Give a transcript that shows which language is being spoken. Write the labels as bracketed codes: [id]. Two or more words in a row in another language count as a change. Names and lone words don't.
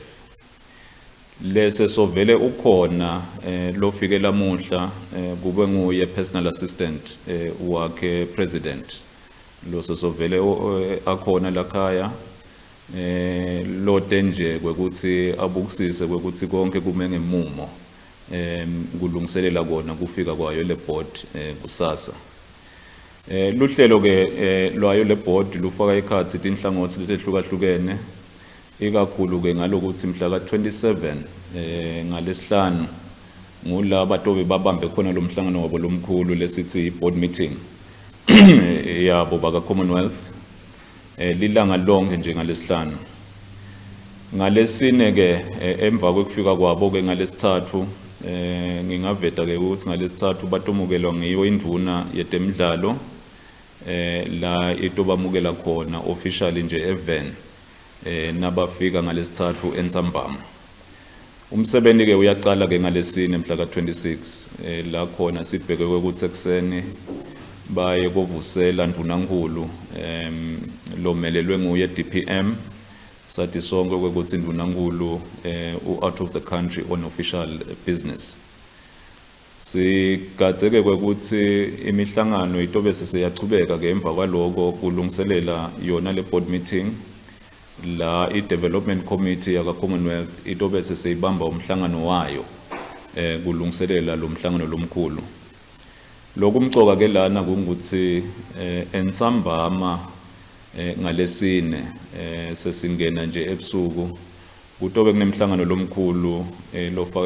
[ss] Lese sovele ukhona lofike lamuhla kube nguye [en] personal assistant [ss] wakhe president lo sovele akhona lakhaya lote nje kwekuthi abukisise kwekuthi konke kume ngemumo kulungiselela kona kufika kwayo le board kusasa. Luhlelo ke lwayo le board lufaka ikhathi tinhlangothi letehlukahlukene ikakhulu ke ngalokuthi mhla ka-27 ngalesihlanu ngulaba tobe babambe khona lo mhlangano wabo lomkhulu lesithi [en] board meeting [ss] yabo baka Commonwealth lilanga lonke nje ngalesihlanu. Ngalesine ke emva kwekufika kwabo ke ngalesithathu ngingaveta ke ukuthi ngalesithathu batomukelwa ngiyo indvuna yetemidlalo la itobamukela khona officially nje event nabafika ngalesithathu entsambama. Umsebenzi ke uyaqala ke ngalesine mhla ka-26 la khona sibheke ukuthi ekseni baye kovusela ndvunankulu lomelelwe nguye DPM sathi sonke ukuthi ndvunankulu [en] out of the country on official business. [ss] Sigadzeke ukuthi imihlangano itobe sesiyachubeka ke emva kwaloko kulungiselela yona le [en] board meeting [ss] la i- [en] development committee [ss] yaka Commonwealth itobe sesiyibamba umhlangano wayo kulungiselela lo mhlangano lomkhulu. Lokumcoka ke lana kungukuthi entsambama ngalesine sesingena nje ebusuku kutobe kunemhlangano lomkhulu lofaka